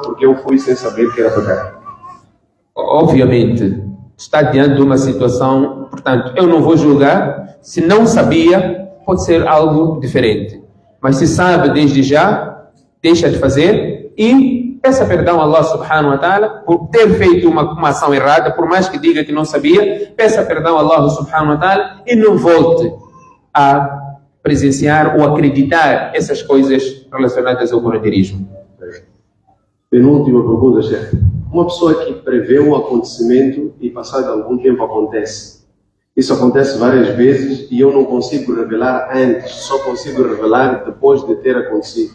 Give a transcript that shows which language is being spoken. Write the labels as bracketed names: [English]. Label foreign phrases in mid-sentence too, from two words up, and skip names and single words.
[Portuguese] Porque eu fui sem saber que era pecado. Obviamente, está diante de uma situação, portanto, eu não vou julgar. Se não sabia, pode ser algo diferente. Mas se sabe desde já, deixa de fazer e peça perdão a Allah [Arabic] سبحانه وتعالى [Portuguese] por ter feito uma ação errada, por mais que diga que não sabia, peça perdão a Allah [Arabic] سبحانه وتعالى [Portuguese] e não volte a presenciar ou acreditar essas coisas relacionadas ao curandeirismo. Penúltima pergunta, chefe. Uma pessoa que prevê um acontecimento e passado algum tempo acontece. Isso acontece várias vezes e eu não consigo revelar antes, só consigo revelar depois de ter acontecido.